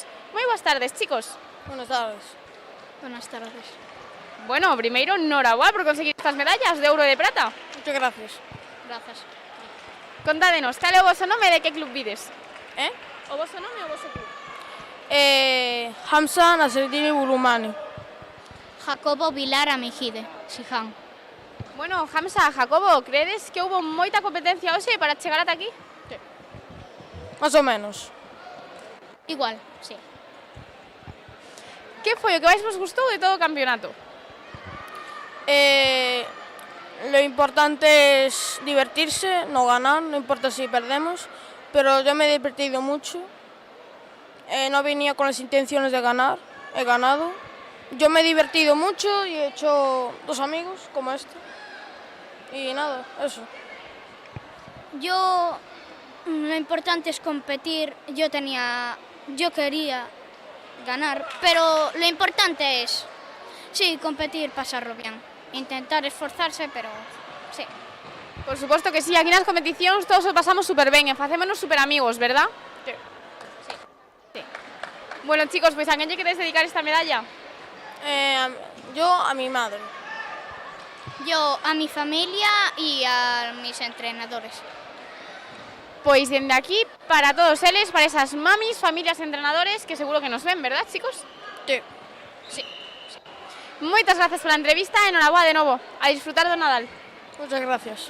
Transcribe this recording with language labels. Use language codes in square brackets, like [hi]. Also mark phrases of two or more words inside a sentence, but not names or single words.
[gl] Moi boas tardes, chicos. [es] Buenas tardes. Buenas tardes. [gl] Bueno, primeiro, enhorabuena por conseguir estas medallas de ouro e de prata. [es] Muchas gracias. Gracias. [gl] Contádenos, cal é o voso nome e de que club vides? O voso nome e o voso club? Hamza Nasreddini Bulumani. Jacobo Vilar Amejide, Siján. Bueno, Hamza, Jacobo, credes que houve moita competencia hoxe para chegar ata aquí? [es] Más o menos. Igual, sí. [gl] Que foi o que máis vos gustou de todo o campeonato? [es] Lo importante es divertirse, no ganar, no importa si perdemos, pero yo me he divertido mucho. No venía con las intenciones de ganar, he ganado. Yo me he divertido mucho y he hecho 2 amigos como este. Y nada, eso. Yo, lo importante es competir. Yo quería ganar, pero lo importante es, sí, competir, pasarlo bien. Intentar esforzarse, pero sí. [gl] Por suposto que sí, aquí nas competicións todos o pasamos super ben e facémonos super amigos, verdad? [es] Sí. [gl] Sí. Bueno, chicos, pois a quen lle queres dedicar esta medalla? [es] Yo a mi madre. Yo a mi familia y a mis entrenadores. [gl] Pois dende aquí, para todos eles, para esas mamis, familias, entrenadores, que seguro que nos ven, verdad, chicos? [es] Sí. Sí. [gl] Moitas grazas pola entrevista e noraboa de novo. A disfrutar do Nadal. [es] Muchas gracias.